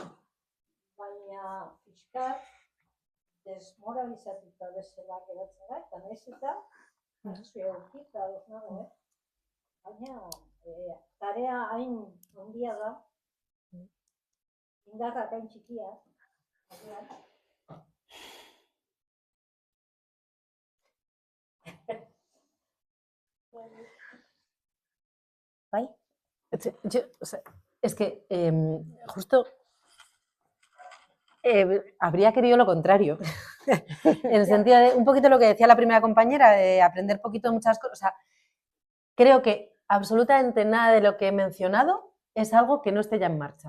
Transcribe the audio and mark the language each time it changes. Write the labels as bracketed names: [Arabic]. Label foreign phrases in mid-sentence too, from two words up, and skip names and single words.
[Basque] Baina fiskat desmoralizatuta bezala geratzen da, eta nahiz eta zure aurkita ados nago, baina tarea hain handia da, indarrak hain txikia, Bai? [Spanish] Es que justo habría querido lo contrario, en el sentido de un poquito lo que decía la primera compañera, de aprender poquito muchas cosas. O sea, creo que absolutamente nada de lo que he mencionado es algo que no esté ya en marcha.